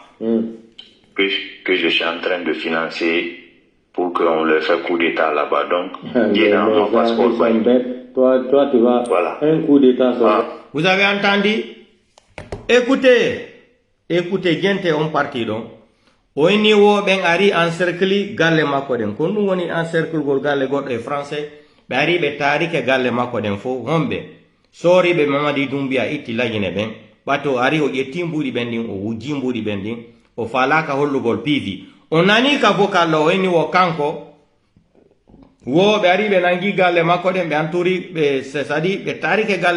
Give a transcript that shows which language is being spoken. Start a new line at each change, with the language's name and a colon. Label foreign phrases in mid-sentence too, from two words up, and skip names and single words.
French: Que je suis en train de financer pour qu'on leur fasse coup d'état là-bas. Donc, il y a un passeport. Toi, tu vas un coup d'état. Vous avez entendu? Écoutez, gente on parti donc.
Fula: O niveau ben ari encercle galle mako den ko dum woni encercle gol galle goddo e français be ari be tarike galle mako den fo hombe sori be Mamadi Doumbouya itti lagine ben bato ari o yetimbuɗi bending o wujimbuɗi bending o falaka hollugol PV on nani ka vocal o eni wo kanko wo be ari be nangi galle makko den be anturi be sesadi be tarike galle